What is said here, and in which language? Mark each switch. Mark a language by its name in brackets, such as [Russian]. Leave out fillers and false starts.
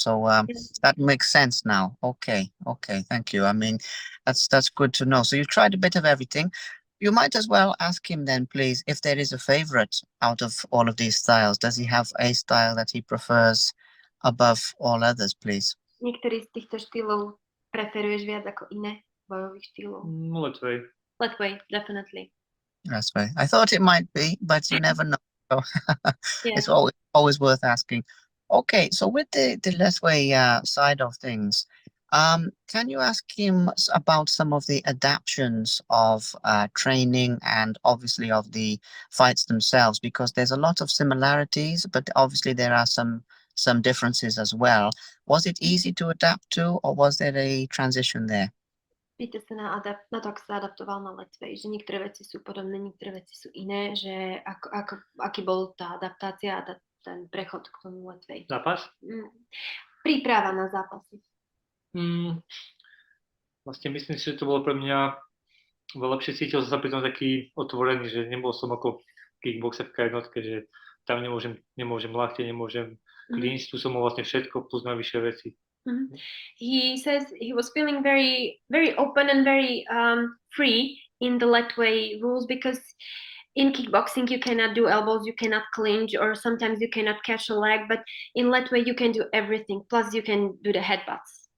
[English] So that makes sense now. Okay, thank you. I mean, that's good to know. So you tried a bit of everything. You might as well ask him then, please, if there is a favorite out of all of these styles. Does he have a style that he prefers above all others, please? [Slovak] Niektorý z týchto štýlov preferuješ viac ako iné bojových štýlov? [English] Lethwei, definitely. Lethwei. I thought it might be, but you never know. So it's always worth asking. Okay, so with the Lethwei side of things, can you ask him about some of the adaptions of training and obviously of the fights themselves? Because there's a lot of similarities, but obviously there are some differences as well. Was it easy to adapt to, or was there a transition there? [Slovak] Pýta sa na to, ako sa adaptoval na Lethwei, že niektoré veci sú podobné, niektoré veci sú iné, že aký bol tá adaptácia a ten prechod k tomu Lethwei. Zápas? Príprava na zápasy. Vlastne myslím si, že to bolo pre mňa veľa lepšie. Cítil som sa pri tom taký otvorený, že nebol som ako kickboxerka jednotke, že tam nemôžem ľahtie, nemôžem clinch, tu som mal vlastne všetko plus najvyššie veci. [English] He says he was feeling very, very open and very free in the Lethwei rules, because in kickboxing you cannot do elbows, you cannot clinch, or sometimes you cannot catch a leg, but in Lethwei you can do everything, plus you can do the headbutts.